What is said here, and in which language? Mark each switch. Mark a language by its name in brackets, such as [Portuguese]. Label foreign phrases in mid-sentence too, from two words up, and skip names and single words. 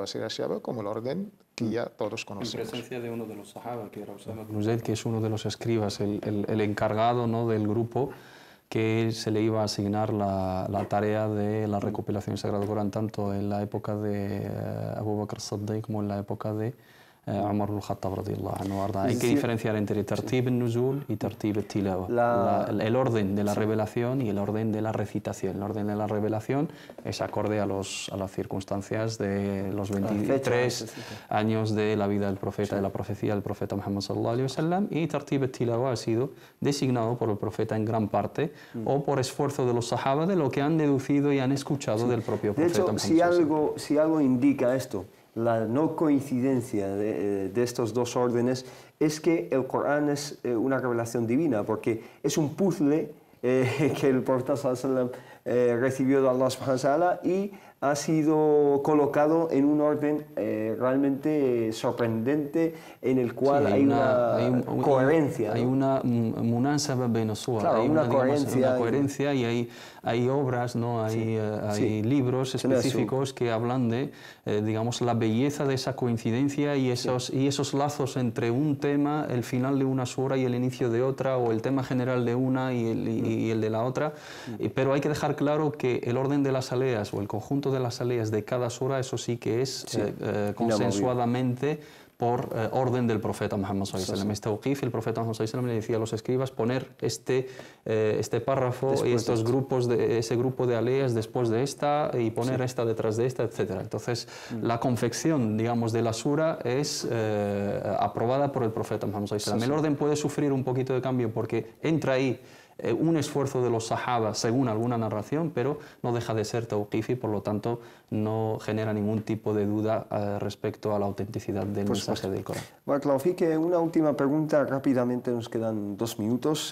[Spanish] Se realizaba como el orden que ya todos conocemos. En presencia de uno de los sahaba, que era Usama ibn Zayd, que es uno de los escribas, el encargado, ¿no?, del grupo, que se le iba a asignar la tarea de la recopilación del Sagrado Corán, tanto en la época de Abu Bakr as-Siddiq como en la época de Umar al-Khattab [Arabic] رضي الله عنه. [Spanish] Hay que diferenciar entre [Arabic] ترتيب النزول [Spanish] y [Arabic] ترتيب التلاوة. [Spanish] El orden de la revelación y el orden de la recitación. El orden de la revelación es acorde a las circunstancias de los 23 años de la vida del profeta, de la profecía del profeta Muhammad [Arabic] صلى الله عليه وسلم, [Spanish] y [Arabic] ترتيب التلاوة [Spanish] ha sido designado por el profeta en gran parte o por esfuerzo de los sahaba de lo que han deducido y han escuchado del propio profeta. De hecho, si algo indica esto, la no coincidencia de estos dos órdenes, es que el Corán es una revelación divina, porque es un puzzle que el profeta [Arabic] صلى الله عليه وسلم [Spanish] recibió de [Arabic] الله سبحانه وتعالى [Spanish] y ha sido colocado en un orden realmente sorprendente en el cual Sí, hay una coherencia. Hay ¿no? una munasaba benasual, Claro, hay una coherencia y hay obras, ¿no? Hay libros específicos que hablan de digamos, la belleza de esa coincidencia y esos lazos entre un tema, el final de una sura y el inicio de otra, o el tema general de una y el de la otra. Pero hay que dejar claro que el orden de las aleas o el conjunto de las aleas de cada sura, eso sí que es consensuadamente por orden del profeta Muhammad [Arabic] صلى الله عليه وسلم. [Spanish] Este Uqif, el profeta Muhammad [Arabic] صلى الله عليه وسلم [Spanish] le decía a los escribas poner este párrafo después y estos grupos ese grupo de aleas después de esta y poner esta detrás de esta, etc. Entonces, la confección, digamos, de la sura es aprobada por el profeta Muhammad [Arabic] صلى الله عليه وسلم. [Spanish] El orden puede sufrir un poquito de cambio porque entra ahí un esfuerzo de los sahaba según alguna narración, pero no deja de ser tawqif y por lo tanto no genera ningún tipo de duda respecto a la autenticidad del mensaje del Corán. [Arabic] بارك الله فيك, [Spanish] una última pregunta rápidamente, nos quedan 2 minutos.